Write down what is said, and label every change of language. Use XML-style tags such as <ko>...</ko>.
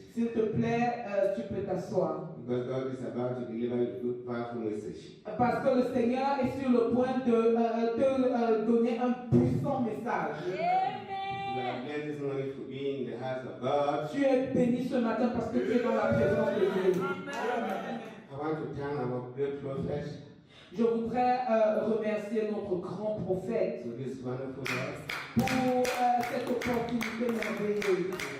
<fr>S'il te plaît, tu peux t'asseoir.</fr> <en>Because God is about to deliver a good, powerful message.</en> <fr>Parce que le Seigneur est sur le point de te donner un puissant message.</fr> <en>You are blessed this morning for being in the house of God.</en> <fr>Tu es béni ce matin parce que tu es dans la présence de Dieu.</fr> <en>I want to thank our great prophet</en> <fr>Je voudrais remercier notre grand prophète</fr> <en>for this wonderful God,</en> <fr>pour cette opportunité merveilleuse.</fr>